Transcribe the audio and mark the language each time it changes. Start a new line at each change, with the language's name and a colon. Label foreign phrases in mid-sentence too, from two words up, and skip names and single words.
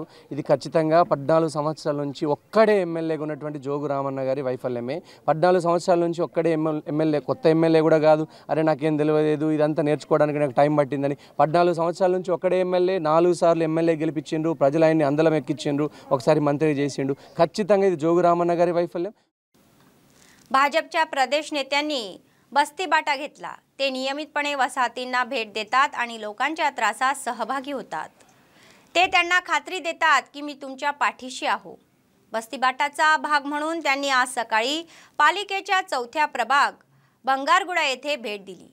Telugu: ఇది ఖచ్చితంగా 14 సంవత్సరాల నుంచి ఒక్కడే ఎమ్మెల్యేగా ఉన్నటువంటి జోగు రామన్న గారి వైఫల్యమే. 14 సంవత్సరాల నుంచి ఒక్కడే ఎమ్మెల్యే, కొత్త ఎమ్మెల్యే కూడా కాదు, అరే నాకేం తెలియలేదు ఇదంతా నేర్చుకోవడానికి నాకు టైం పట్టిందని. 14 సంవత్సరాల నుంచి ఒక్కడే ఎమ్మెల్యే, 4 సార్లు ఎమ్మెల్యే గెలిపించిండ్రు, ప్రజలు ఆయన్ని అందలం ఎక్కించిండ్రు, ఒకసారి మంత్రి చేసిండు. ఖచ్చితంగా ఇది జోగు రామన్న గారి వైఫల్య.
Marathi: भाजपच्या प्रदेश नेत्यांनी बस्ती बाटा घेतला. ते नियमितपणे वसाहतींना भेट देतात आणि लोकांच्या त्रासात सहभागी होतात. ते त्यांना खात्री देतात की मी तुमच्या पाठीशी आहो. बस्तीबाटाचा भाग म्हणून त्यांनी आज सकाळी पालिकेच्या 4थ्या प्रभाग बंगारगुडा येथे भेट दिली.